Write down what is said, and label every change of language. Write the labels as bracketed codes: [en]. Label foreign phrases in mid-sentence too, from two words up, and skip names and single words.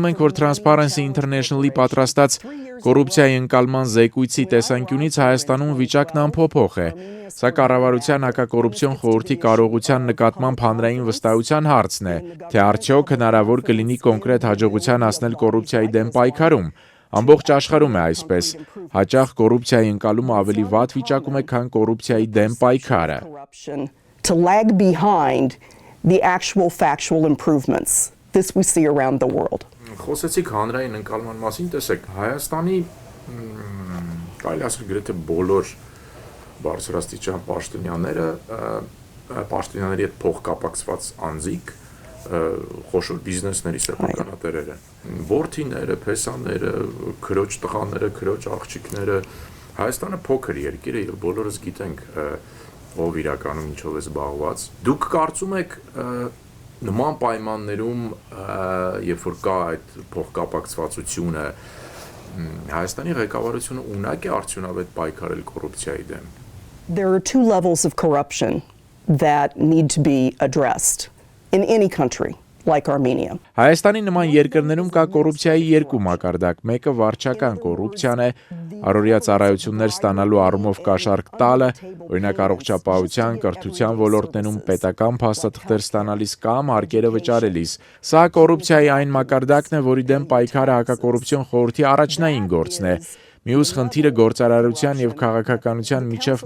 [hy] ենք, որ Transparency International-ի պատրաստած կոռուպցիայի ընկալման զեկույցի տեսանկյունից Հայաստանում վիճակն անփոփոխ է։ Սա կառավարության հակակոռուպցիոն խորհրդի կարողության նկատմամբ հանրային վստահության հարցն է, թե արդյոք հնարավոր կլինի կոնկրետ հաջողության հասնել կոռուպցիայի դեմ պայքարում։ Ամբողջ աշխարհում է այսպես։ Հաճախ կոռուպցիայի ընկալումը ավելի վատ վիճակում է, քան կոռուպցիայի դեմ պայքարը։ [en] To lag behind the actual factual improvements. This we see around the world. [hy] Խոսեցիք հանրային ընկալման մասին, տեսեք, Հայաստանի կարելի ասել գրեթե բոլոր բարձրաստիճան պաշտոնյաների հետ փոխկապակցված անձիկ, խոշոր բիզնեսների սեփականատերերը, որդիները, փեսաները, քրոջ տղաները, քրոջ աղջիկները, Հայաստանը փոքր երկիր է եւ բոլորս գիտենք ով իրականում ինչով է զբաղված։ Դուք կարծում եք նման պայմաններում, երբ որ կա այդ փոխկապակցվածությունը, Հայաստանի ղեկավարությունը ունակ է արդյունավետ պայքարել կոռուպցիայի դեմ։ [en] There are two levels of corruption that need to be addressed in any country like Armenia. [hy] Հայաստանի նման երկրներում կա կոռուպցիայի երկու մակարդակ։ Մեկը վարչական կոռուպցիան է, առօրյա ծառայություններ ստանալու առումով կաշառք տալը, օրինակ առողջապահության, կրթության ոլորտներում պետական փաստաթղթեր ստանալիս կամ հարկերը վճարելիս։ Սա կոռուպցիայի այն մակարդակն է, որի դեմ պայքարը հակակոռուպցիոն խորհրդի առաջնային գործն է։ Մյուս խնդիրը գործարարության եւ քաղաքականության միջև